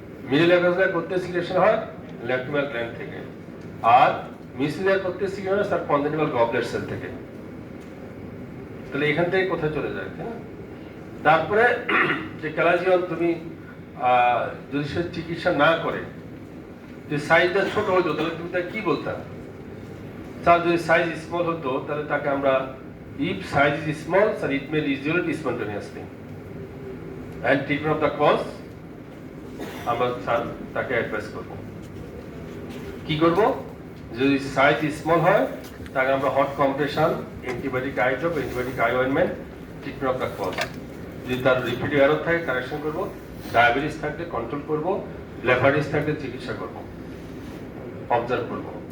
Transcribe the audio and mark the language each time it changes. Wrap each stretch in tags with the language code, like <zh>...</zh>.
<bn>Middle aqueous layer করতে secretion হয় lacrimal gland থেকে, আর মিউসিন লেয়ার করতে সিক্রেশন হয় স্যার কনজেনিটাল গবলেট সেল থেকে। তাহলে এখান থেকে কোথায় চলে যায়, তাই না? তারপরে যে ক্যালাজিয়ন তুমি যদি সে চিকিৎসা না করে, যে সাইজটা ছোট হতো, তাহলে তুমি তাকে কি বলতা? স্যার যদি সাইজ স্মল হতো তাহলে তাকে আমরা</bn> <en>if size is small, sir, it may resolve spontaneously. And treatment of the cause,</en> <bn>আমরা স্যার তাকে অ্যাডভাইস করব। কি করব? যদি সাইজ স্মল হয় তাকে আমরা hot compression, antibiotic eye drop, antibiotic eye ointment, treatment of the cause. যদি তার রিপিটেড এরর থাকে কারেকশন করব, ডায়াবেটিস থাকলে কন্ট্রোল করব, ব্লেফারিটিস থাকলে চিকিৎসা করব, অবজার্ভ করব।</bn>